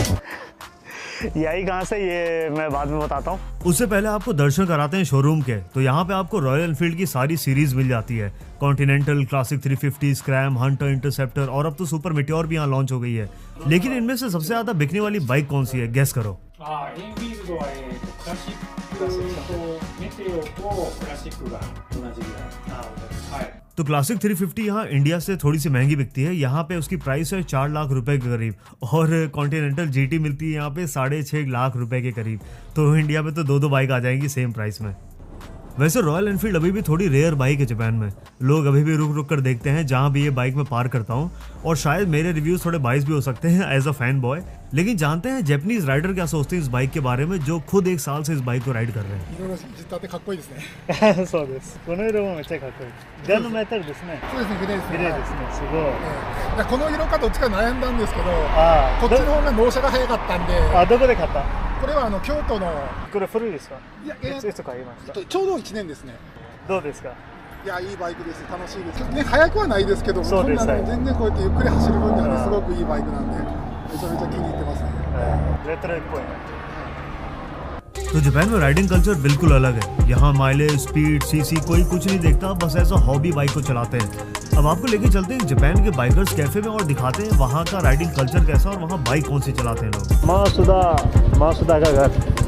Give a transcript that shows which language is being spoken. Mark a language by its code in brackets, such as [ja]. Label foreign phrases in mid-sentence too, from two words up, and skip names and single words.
[hi] यही कहाँ से, ये मैं बाद में बताता हूँ। उससे पहले आपको दर्शन कराते हैं शोरूम के। तो यहाँ पे आपको रॉयल एनफील्ड की सारी सीरीज मिल जाती है, कॉन्टिनेंटल, क्लासिक 350, स्क्रैम, हंटर, इंटरसेप्टर और अब तो सुपर मेटियोर भी यहाँ लॉन्च हो गई है। लेकिन इनमें से सबसे ज्यादा बिकने वाली बाइक कौन सी है, गेस करो। [ja] エンフィールドは、クラシックとメテオとクラシックが同じぐらい。はい。 [hi] तो क्लासिक 350 यहाँ इंडिया से थोड़ी सी महंगी बिकती है। यहाँ पे उसकी प्राइस है 4 लाख रुपए के करीब और कॉन्टिनेंटल जीटी मिलती है यहाँ पे 6.5 लाख रुपए के करीब। तो इंडिया में तो दो बाइक आ जाएंगी [en] same price [hi] में। वैसे रॉयल एनफील्ड अभी भी थोड़ी [en] rare bike [hi] है जापान में। लोग अभी भी रुक रुक कर देखते हैं जहाँ भी ये बाइक मैं पार करता हूँ और शायद मेरे रिव्यूज थोड़े बाइस भी हो सकते हैं [en] as a fan boy. [hi] लेकिन जानते हैं [en] Japanese rider [hi] क्या सोचते हैं इस बाइक के बारे में, जो खुद 1 साल से इस बाइक को राइड कर रहे हैं। [ja] いろいろ実態ってかっこいいですね。そうです。この色もめっちゃかっこいい。グランドメタルですね。そうですね、グレーですね。グレーですね。すごい。でこの色かどっちか悩んだんですけど、あこっちの方が納車が早かったんで、あ、どこで買った？これは京都の、これ古いですか？いや、いつ買いました？ちょうど1年ですね。どうですか？いや、いいバイクです。楽しいです。ね、速くはないですけど、そうですそんなね全然こうやってゆっくり走る分にはね、すごくいいバイクなんで、めちゃめちゃ気に入ってますね。レトロっぽい。 [hi] तो जापान में [en] riding culture [hi] बिल्कुल अलग है। यहाँ माइलेज, स्पीड, सीसी कोई कुछ नहीं देखता, बस ऐसा [en] hobby bike [hi] को चलाते हैं। अब आपको लेके चलते हैं जापान के [en] bikers cafe [hi] में और दिखाते हैं वहाँ का [en] riding culture [hi] कैसा और वहाँ बाइक कौन सी चलाते हैं लोग। मासुदा का घर।